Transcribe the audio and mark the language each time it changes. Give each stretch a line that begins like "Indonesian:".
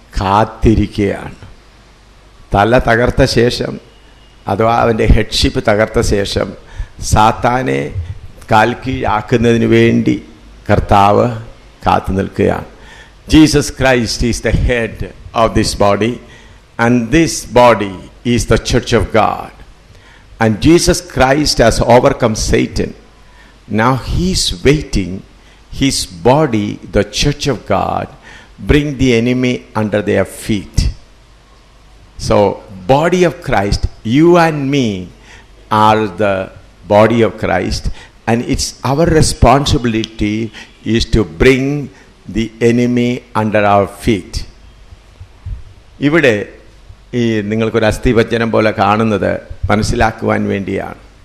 Malayalam: കാത്തിരിക്കുകയാണ്. തല തകർത്ത ശേഷം, അഥവാ അവൻ്റെ ഹെഡ്ഷിപ്പ് തകർത്ത ശേഷം സാത്താനെ കാൽ കീഴാക്കുന്നതിന് വേണ്ടി കർത്താവ് കാത്തു നിൽക്കുകയാണ്.
English: Jesus Christ is the head of this body, and this body is the church of God. And Jesus Christ has overcome Satan. Now he is waiting his body, the church of God, bring the enemy under their feet. So, body of Christ, you and me are the body of Christ, and it's our responsibility is to bring the enemy under our feet.
Malayalam: ഇവിടെ ഈ നിങ്ങൾക്കൊരു അസ്ഥിഭഞ്ജനം പോലെ കാണുന്നത് മനസ്സിലാക്കുവാൻ വേണ്ടിയാണ്.